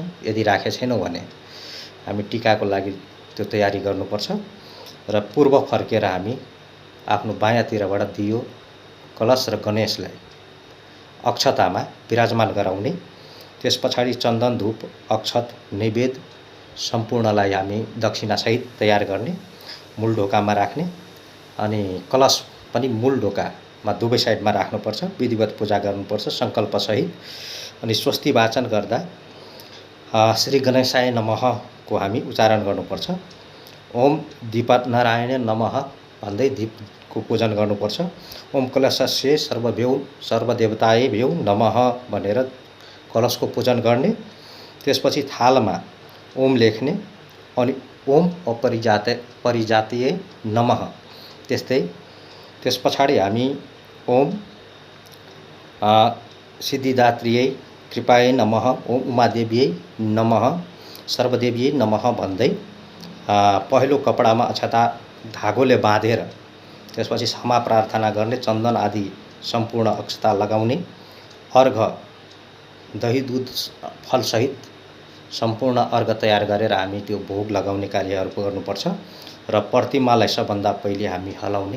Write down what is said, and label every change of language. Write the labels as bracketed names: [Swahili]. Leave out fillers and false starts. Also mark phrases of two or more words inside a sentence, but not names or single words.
[Nepali] यदि राखेको छैनौँ भने हामी टिकाको लागि त्यो तयारी गर्नुपर्छ र पूर्व फर्केर हामी आफ्नो बायाँतिरबाट दियो कलश र गणेशलाई अक्षतामा विराजमान गराउने, त्यस पछाडि चन्दन धूप अक्षत नैवेद्य सम्पूर्णलाई हामी दक्षिणासहित तयार गर्ने, मूल ढोकामा राख्ने अनि कलश पनि मूल ढोकामा दुवै साइडमा राख्नुपर्छ। विधिवत पूजा गर्नुपर्छ सङ्कल्पसहित अनि स्वस्ति वाचन गर्दा [Sanskrit] श्री गणेशाय नमः [Nepali] को हामी उच्चारण गर्नुपर्छ। [Sanskrit] ओम दीपनारायण नमः [Nepali] भन्दै दीपको पूजन गर्नुपर्छ। [Sanskrit] ओम कलशस्य सर्वदेवताभ्यो नमः [Nepali] भनेर कलशको पूजन गर्ने, त्यसपछि थालमा ओम लेख्ने अनि [Sanskrit] ओम अपरिजातीय नमः [Nepali] त्यस्तै। त्यस पछाडि हामी [Sanskrit] ओम सिद्धिदात्रीयै कृपाय नमः, ओम उमादेवीयै नमः, सर्वदेवीयै [Nepali] नमः भन्दै पहिलो कपडामा अक्षता धागोले बाँधेर त्यसपछि क्षमा प्रार्थना गर्ने, चन्दन आदि सम्पूर्ण अक्षता लगाउने, अर्घ दही दूध फलसहित सम्पूर्ण अर्घ तयार गरेर हामी त्यो भोग लगाउने कार्यहरू गर्नुपर्छ र प्रतिमालाई सबभन्दा पहिले हामी हलाउने।